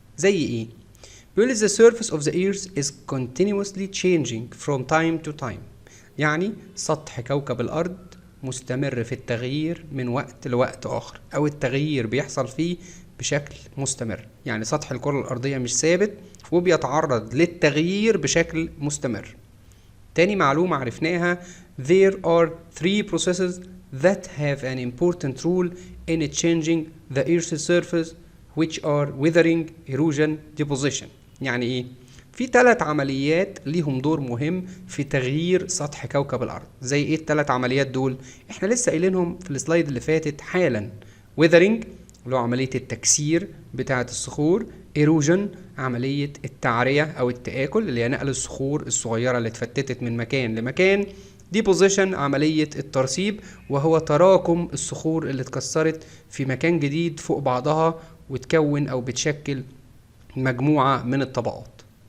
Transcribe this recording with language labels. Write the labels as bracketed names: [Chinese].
[Arabic] زي ايه؟ بيقول لي [English] the surface of the earth is continuously changing from time to time، [Arabic] يعني سطح كوكب الأرض مستمر في التغيير من وقت لوقت آخر، أو التغيير بيحصل فيه بشكل مستمر، يعني سطح الكرة الأرضية مش ثابت وبيتعرض للتغيير بشكل مستمر. تاني معلومة عرفناها [English] there are 3 processes that have an important role in changing the earth's surface which are weathering, erosion, deposition. [Arabic] يعني ايه؟ في 3 عمليات ليهم دور مهم في تغيير سطح كوكب الأرض. زي ايه ال3 عمليات دول؟ احنا لسه قايلينهم في السلايد اللي فاتت حالا. weathering اللي هو عملية التكسير بتاعة الصخور، ايروجن عملية التعرية أو التآكل اللي هي نقل الصخور الصغيرة اللي اتفتتت من مكان لمكان، ديبوزيشن عملية الترسيب وهو تراكم الصخور اللي اتكسرت في مكان جديد فوق بعضها وتكون أو بتشكل مجموعة من الطبقات.